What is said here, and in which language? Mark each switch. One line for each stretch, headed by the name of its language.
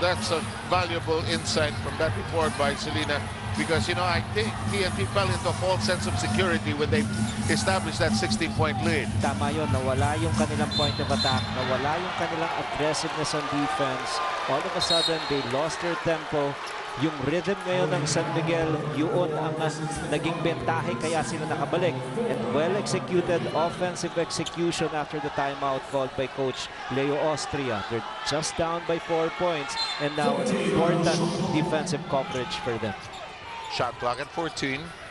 English: That's a valuable insight from that report by Selena. Because, you know, I think TNT fell into a false sense of security when they established that 16-point lead.
Filipino: Tama yun, nawala yung kanilang point of attack, nawala yung kanilang aggressiveness
English: on defense. All of a sudden, they lost their tempo.
Filipino: Yung rhythm ngayon ng San Miguel, yun ang naging bentahe kaya sila nakabalik.
English: And well-executed offensive execution after the timeout called by Coach Leo Austria. They're just down by 4 points, and now it's important defensive coverage for them. Shot clock at 14.